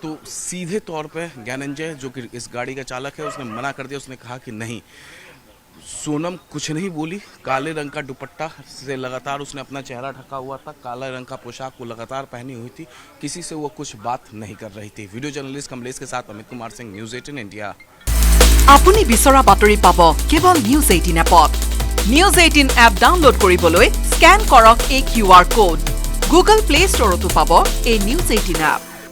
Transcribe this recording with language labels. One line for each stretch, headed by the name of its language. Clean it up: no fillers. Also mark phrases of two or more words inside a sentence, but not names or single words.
Hindi: तो सीधे तौर पे ज्ञानेंजय जो कि इस गाड़ी का चालक है उसने मना कर दिया। उसने कहा कि नहीं, सोनम कुछ नहीं बोली। काले रंग का दुपट्टा से लगातार उसने अपना चेहरा ढका हुआ था, काला रंग का पोशाक वो लगातार पहनी हुई थी, किसी से वो कुछ बात नहीं कर रही थी। वीडियो जर्नलिस्ट कमलेश के साथ अमित कुमार सिंह, न्यूज़ 18 इंडिया।
Assamese: আপুনি বিচৰা বাতৰি পাব কেৱল নিউজ 18 এপত। নিউজ 18 এপ ডাউনলোড কৰিবলৈ স্ক্যান কৰক এই QR কোড। গুগল প্লে ষ্টৰতো পাব এই নিউজ 18 এপ।